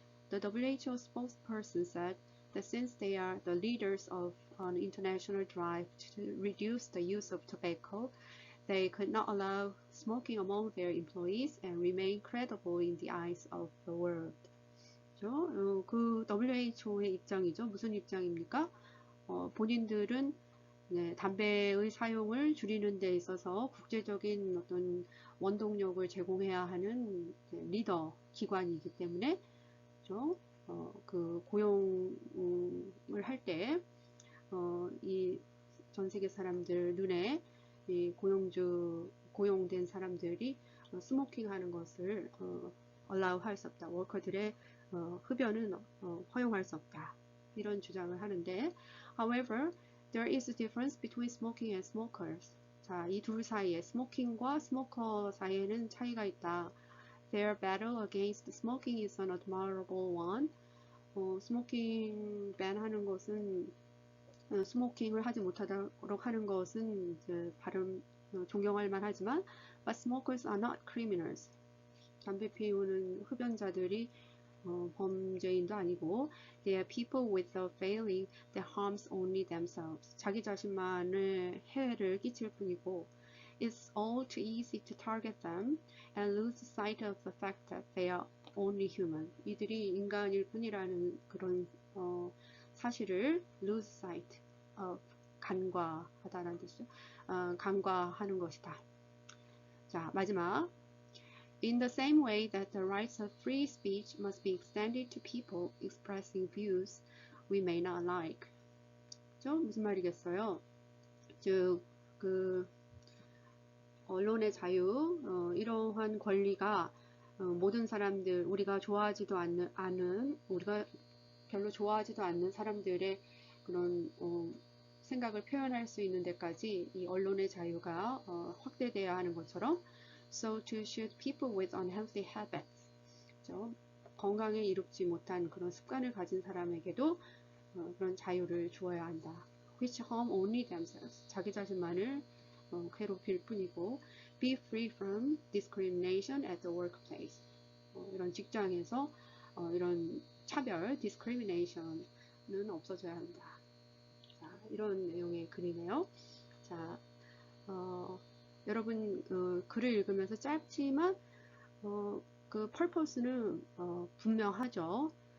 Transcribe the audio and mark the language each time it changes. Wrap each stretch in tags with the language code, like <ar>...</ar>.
<en>The WHO spokesperson said that since they are the leaders of an international drive to reduce the use of tobacco, they could not allow smoking among their employees and remain credible in the eyes of the world.</en> <ko>그 WHO의 입장이죠. 무슨 입장입니까? 본인들은 네, 담배의 사용을 줄이는 데 있어서 국제적인 어떤 원동력을 제공해야 하는 리더 기관이기 때문에 그 고용을 할 때 이 전 세계 사람들 눈에 이 고용된 사람들이 스모킹 하는 것을 allow 할 수 없다. 워커들의 흡연은 허용할 수 없다. 이런 주장을 하는데</ko> <en>however, there is a difference between smoking and smokers.</en> <ko>자, 이 둘 사이에 스모킹과 스모커 사이에는 차이가 있다.</ko> <en>Their battle against smoking is an admirable one.</en> <ko>스모킹 밴하는 것은 스모킹을 하지 못하도록 하는 것은 발음 존경할 만하지만</ko> <en>but smokers are not criminals.</en> <ko>담배 피우는 흡연자들이 범죄인도 아니고</ko> <en>they are people with a failing that harms only themselves.</en> <ko>자기 자신만을 해를 끼칠 뿐이고</ko> <en>It's all too easy to target them and lose sight of the fact that they are only human.</en> <ko>이들이 인간일 뿐이라는 그런 사실을</ko> <en>lose sight of</en> <ko>간과하다라는 뜻이죠. 간과하는 것이다. 자, 마지막.</ko> <en>In the same way that the rights of free speech must be extended to people expressing views we may not like.</en> <ko>무슨 말이겠어요? 즉, 언론의 자유, 이러한 권리가 모든 사람들, 우리가 좋아하지도 않은, 우리가 별로 좋아하지도 않는 사람들의 그런 생각을 표현할 수 있는 데까지 이 언론의 자유가 확대돼야 하는 것처럼</ko> <en>So too should people with unhealthy habits.</en> <ko>건강에 이롭지 못한 그런 습관을 가진 사람에게도 그런 자유를 주어야 한다.</ko> <en>Which harm only themselves.</en> <ko>자기 자신만을 괴롭힐 뿐이고</ko> <en>Be free from discrimination at the workplace.</en> <ko>이런 직장에서 이런 차별, discrimination은 없어져야 한다. 자, 이런 내용의 글이네요. 자, 여러분 글을 읽으면서 짧지만 그 purpose는 분명하죠.</ko>